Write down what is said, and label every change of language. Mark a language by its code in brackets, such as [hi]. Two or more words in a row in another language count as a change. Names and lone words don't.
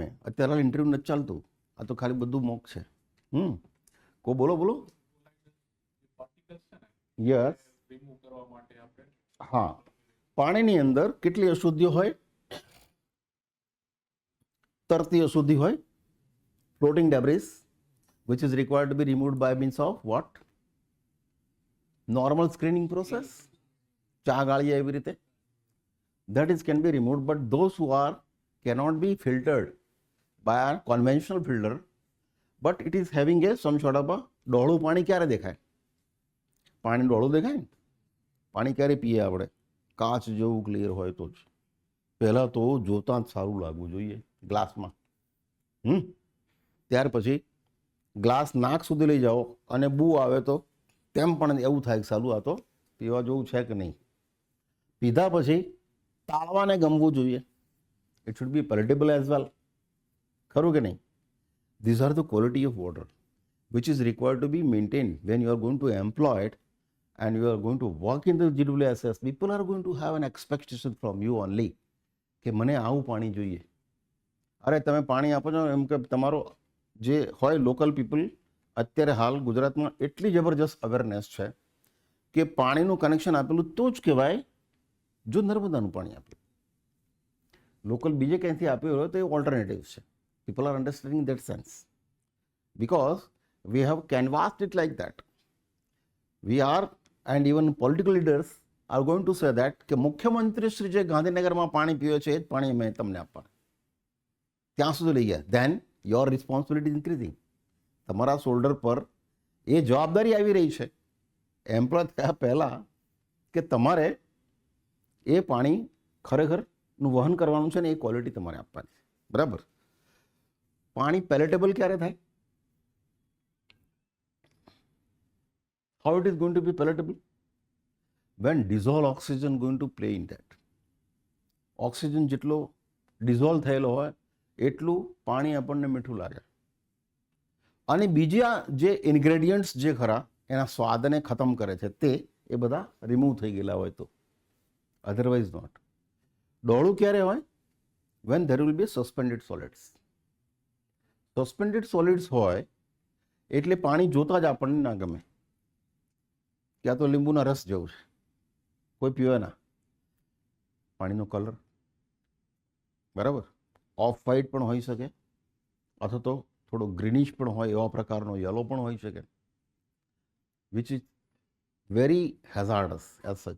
[gu] અત્યારે ઇન્ટરવ્યૂ નથી ચાલતું, આ તો ખાલી બધું મોક છે. કો બોલો બોલો. યસ, હા, પાણીની અંદર કેટલી અશુદ્ધિઓ હોય? તરતી અશુદ્ધિ હોય, [en] floating debris which is required to be removed by means of what? Normal screening process, [gu] ચા ગાળીએ એવી રીતે, [en] that is can be removed, but those who are cannot be filtered by a conventional filter, but it is having a some sort of a [gu] ડોળું પાણી ક્યારે દેખાય? પાણી ડોળું દેખાય ને? પાણી ક્યારે પીએ આપણે? કાચ જેવું ક્લિયર હોય તો જ. પહેલાં તો જોતાં જ સારું લાગવું જોઈએ ગ્લાસમાં. ત્યાર પછી ગ્લાસ નાક સુધી લઈ જાઓ અને બૂ આવે તો તેમ પણ એવું થાય કે સારું આ તો પીવા જેવું છે કે નહીં. પીધા પછી તાળવાને ગમવું જોઈએ. [en] it should be palatable as well. [gu] ખરું કે નહીં? [en] these are the quality of water which is required to be maintained when you are going to employ it and you are going to work in the GWSS. People are going to have an expectation from you only [gu] કે મને આવું પાણી જોઈએ. અરે તમે પાણી આપો છો એમ કે તમારો જે હોય [en] local people, [gu] અત્યારે હાલ ગુજરાતમાં એટલી જબરજસ્ત અવેરનેસ છે કે પાણીનું કનેક્શન આપેલું તો જ કહેવાય જો નર્મદાનું પાણી આપ્યું. લોકલ બીજે ક્યાંથી આપ્યું હોય તો એ ઓલ્ટરનેટિવ છે. [en] people are understanding that sense because we have canvassed it like that. We are, and even political leaders are going to say that [gu] કે મુખ્યમંત્રી શ્રી જે ગાંધીનગરમાં પાણી પીવે છે એ જ પાણી મેં તમને આપવાનું. ત્યાં સુધી લઈ ગયા. [en] then your responsibility is increasing. [gu] તમારા શોલ્ડર પર એ જવાબદારી આવી રહી છે એમ્પ્લોય થયા પહેલાં કે તમારે એ પાણી ખરેખરનું વહન કરવાનું છે ને એ ક્વોલિટી તમારે આપવાની છે. બરાબર? પાણી પેલેટેબલ ક્યારે થાય? [en] How it is going to be palatable? When dissolved oxygen going to play in that. [gu] ઓક્સિજન જેટલો ડિઝોલ્વ થયેલો હોય એટલું પાણી આપણને મીઠું લાગે. અને બીજા જે ઇન્ગ્રેડિયન્ટ્સ જે ખરા એના સ્વાદને ખતમ કરે છે તે એ બધા રિમૂવ થઈ ગયેલા હોય તો. [en] otherwise not. [gu] ડોળું ક્યારે હોય? [en] when there will be suspended solids. suspended solids [gu] હોય એટલે પાણી જોતાં જ આપણને ના ગમે કે આ તો લીંબુના રસ જેવું છે, કોઈ પીવે ના. પાણીનો કલર બરાબર [en] off white [gu] પણ હોઈ શકે અથવા તો થોડો ગ્રીનિશ પણ હોય, એવા પ્રકારનો યલો પણ હોઈ શકે, [en] which is very hazardous as such.